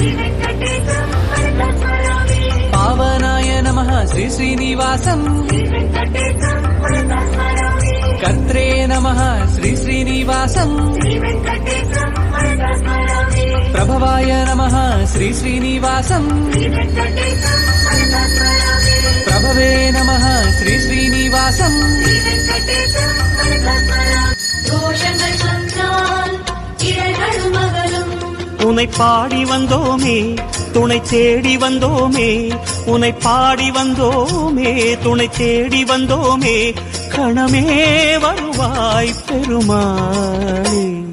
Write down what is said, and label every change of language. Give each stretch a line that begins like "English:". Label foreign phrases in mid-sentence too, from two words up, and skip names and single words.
Sanskrit: పావనాయ నమః శ్రీ శ్రీనివాసం కర్త్రే నమః శ్రీ శ్రీనివాసం ప్రభవాయ నమః శ్రీ శ్రీనివాసం ప్రభవే నమః శ్రీ శ్రీనివాసం
Tamil: உன்னை பாடி வந்தோமே துணை தேடி வந்தோமே உன்னை பாடி வந்தோமே துணை தேடி வந்தோமே கணமே வருவாய் பெருமாளே.